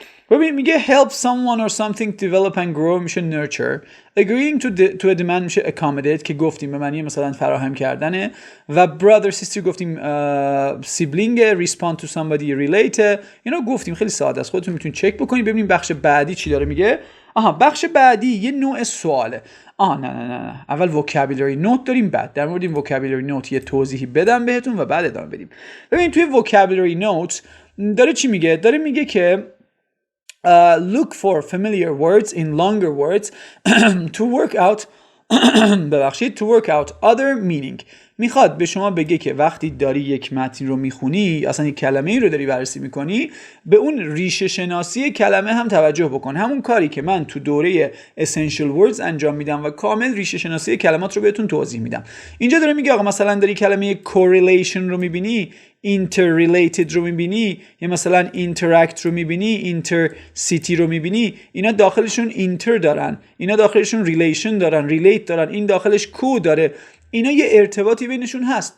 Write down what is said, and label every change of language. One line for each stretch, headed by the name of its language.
Persian: ببین میگه
English: help someone or something develop and grow
Persian: میشه nurture.
English: agreeing to a demand
Persian: میشه accommodate که گفتیم به معنی مثلا فراهم کردنه. و
English: brother sister
Persian: گفتیم sibling.
English: respond to somebody relate
Persian: اینا گفتیم، خیلی ساده است، خودتون میتونید چک بکنید. ببینیم بخش بعدی چی داره میگه. بخش بعدی یه نوع سواله. نه اول
English: vocabulary note
Persian: داریم، بعد در مورد این vocabulary note یه توضیحی بدم بهتون و بعد ادامه بدیم. ببین توی
English: vocabulary note
Persian: داره چی میگه؟ داره میگه که
English: look for familiar words in longer words to work out to work out other meaning.
Persian: میخواد به شما بگه که وقتی داری یک متن رو میخونی، اصلا یک کلمه رو داری بررسی میکنی، به اون ریشه شناسی کلمه هم توجه بکن. همون کاری که من تو دوره
English: essential words
Persian: انجام میدم و کامل ریشه شناسی کلمات رو بهتون توضیح میدم. اینجا داره میگه آقا مثلا داری کلمه correlation رو میبینی، interrelated رو میبینی، یا مثلا interact رو میبینی، intercity رو میبینی، اینا داخلشون inter دارن، اینا داخلشون relation دارن، relate دارن، این داخلش کو داره، اینا یه ارتباطی بینشون هست.